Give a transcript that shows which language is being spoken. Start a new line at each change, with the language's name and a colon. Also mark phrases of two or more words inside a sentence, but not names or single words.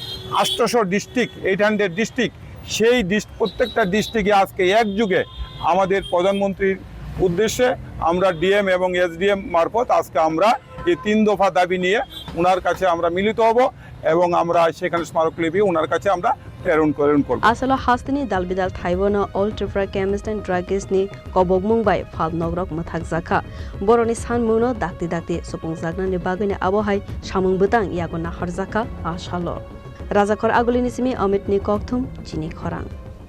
Bangla: 800 ডিস্ট্রিক্ট 800 ডিস্ট্রিক্ট সেই প্রত্যেকটা ডিস্ট্রিক্টে আজকে একযুগে আমাদের প্রধানমন্ত্রীর উদ্দেশ্যে আমরা ডিএম এবং এসডিএম মারফত আজকে আমরা এই 3 দফা দাবি নিয়ে ওনার কাছে আমরা মিলিত হব এবং আমরা সেখানে স্মারকলিপি ওনার কাছে আমরা প্রেরণ করব
Kok Borok: আসলে হাস্তেনি দালবিদাল থাইওনো অল ট্রিপুরা কেমিস্ট এন্ড ড্রাগিস্ট নি কবগমুংবাই Phalnairok Mathakjakha boroni Sanmungno dakti supungjaknani bagini abohai samung butang yago Nahorjakha Ashalo Rajakhor Aguli nisimi Amit ni kokthum Chini Khorang